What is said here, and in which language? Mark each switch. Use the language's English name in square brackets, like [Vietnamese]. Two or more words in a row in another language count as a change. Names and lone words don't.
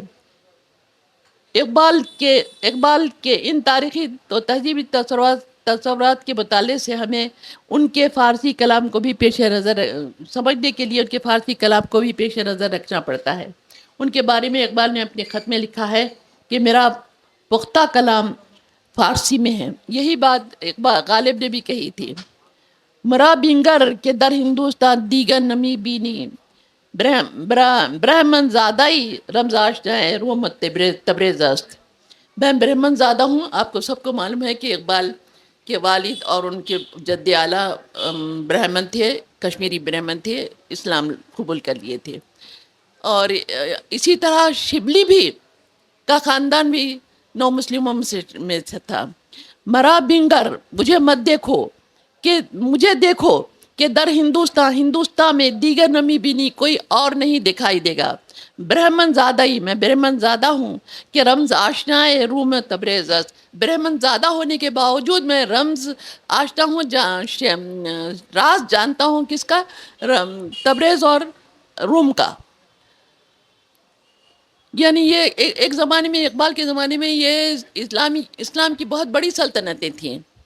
[Urdu] اقبال کے ان تاریخی تو تہذیبی تصورات کے مطالعے سے ہمیں ان کے فارسی کلام کو بھی پیش نظر سمجھنے کے لیے ان کے فارسی کلام کو بھی پیش نظر رکھنا پڑتا ہے۔ ان کے بارے میں اقبال نے اپنے خط میں لکھا ہے کہ میرا پختہ کلام فارسی میں ہے۔ یہی بات اقبال غالب نے بھی کہی تھی۔ [Persian] مرا بینگر کے در ہندوستان دیگر نمی بینی، برہمن زادائی رمز آشنائے رومت تبریز است۔ [Urdu] میں برہمن زادہ ہوں۔ آپ کو سب کو معلوم ہے کہ اقبال کے والد اور ان کے جد اعلیٰ برہمن تھے، کشمیری برہمن تھے، اسلام قبول کر لیے تھے۔ اور اسی طرح شبلی بھی کا خاندان بھی نو مسلموں میں سے تھا۔ [Persian] مرا بینگر، [Urdu] مجھے دیکھو کہ [Persian] در ہندوستان میں دیگر نمی بینی، [Urdu] کوئی اور نہیں دکھائی دے گا۔ برہمن زادہ ہی، میں برہمن زادہ ہوں کہ [Persian] رمز آشنائے روم تبریز است۔ [Urdu] برہمن زادہ ہونے کے باوجود میں رمز آشنا ہوں، راز جانتا ہوں کس کا؟ تبریز اور روم کا۔ یعنی یہ ایک زمانے میں، اقبال کے زمانے میں یہ اسلام کی بہت بڑی سلطنتیں تھیں۔